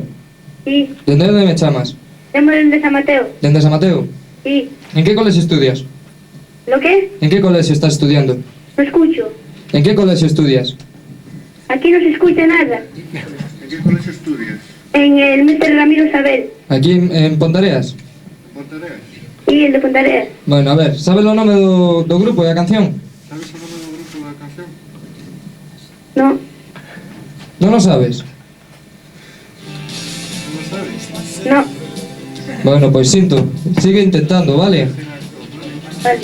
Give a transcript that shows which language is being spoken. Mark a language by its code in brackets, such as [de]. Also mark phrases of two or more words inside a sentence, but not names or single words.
[es] Sí. [gl] Dende onde me chamas? [es] Llamo desde San Mateo. [gl] Dende San Mateo? [es] Sí. [gl] En que colexio estudias? [es] ¿Lo qué? [gl] En que colexio estás estudiando? [es] No escucho. [gl] En que colexio estudias? [es] Aquí no se escucha nada. ¿En qué colegio estudias? En el Mr. Ramiro Sabel. [gl] Aquí en Pontareas? [es] ¿Pontareas? Sí, el de Pontareas. [gl] Bueno, a ver, sabes o nome do grupo e a canción? [es] ¿Sabes el nombre del grupo de la canción? No. [gl] Non o sabes? [es] ¿No lo sabes? No. [gl] Bueno, pois sinto. [es] Sigue intentando, vale? Vale.